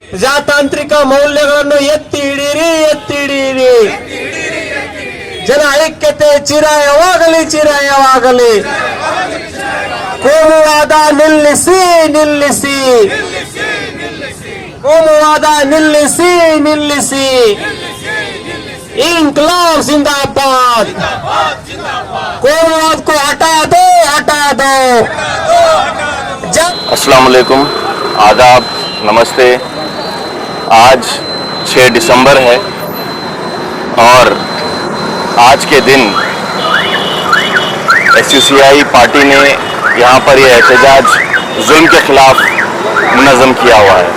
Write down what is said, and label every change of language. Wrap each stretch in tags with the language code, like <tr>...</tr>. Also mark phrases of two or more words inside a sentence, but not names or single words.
<kn>ಪ್ರಜಾತಾಂತ್ರಿಕ ಮೌಲ್ಯಗಳನ್ನು ಎತ್ತಿ ಹಿಡಿಯಿರಿ. ಜನ ಐಕ್ಯತೆ ಚಿರಾಯವಾಗಲಿ. ಕೋಮುವಾದ ನಿಲ್ಲಿಸಿ. ಕೋಮುವಾದ ನಿಲ್ಲಿಸಿ.</kn> <hi>इंकलाब जिंदाबाद. कोमुवाद को हटा दो. अस्सलाम वालेकुम, आदाब, नमस्ते। आज 6 दिसंबर है और आज के दिन SUCI पार्टी ने यहाँ पर यह एहतजाज जुल्म के खिलाफ मुनज़्ज़म किया हुआ है।</hi>